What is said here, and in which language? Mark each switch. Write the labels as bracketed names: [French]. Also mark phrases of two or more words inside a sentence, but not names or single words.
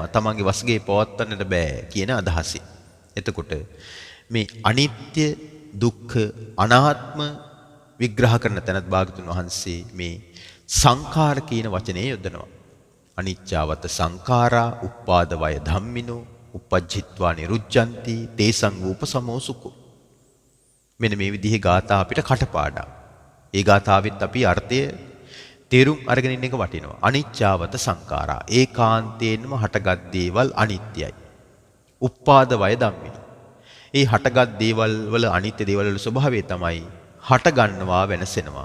[Sinhala] තමන්ගේ වශයෙන් පවත්වන්නට බෑ කියන අදහසින්. එතකොට මේ අනිත්‍ය, දුක්ඛ, අනාත්ම විග්‍රහ කරන තැනත් භාගතුන් වහන්සේ මේ සංඛාර කියන වචනේ යොදනවා. [Pali] අනිච්චාවත සංඛාරා උප්පාද වය ධම්මිනෝ uppajjitva niruddhanti තේසං උපසමෝසුකෝ. [Sinhala] මෙන්න මේ විදිහේ ගාථා අපිට කටපාඩම්. ඒ ගාථාවෙත් අපි අර්ථය තේරුම් අරගෙන ඉන්න එක වටිනවා. [Pali] අනිච්චාවත සංඛාරා [Sinhala] ඒකාන්තයෙන්ම හටගත් දේවල් අනිත්‍යයි. [Pali] උප්පාද වය ධම්මිනෝ. [Sinhala] ඒ හටගත් දේවල් වල අනිත්‍ය දේවල් වල ස්වභාවය තමයි හට ගන්නවා වෙනසෙනවා.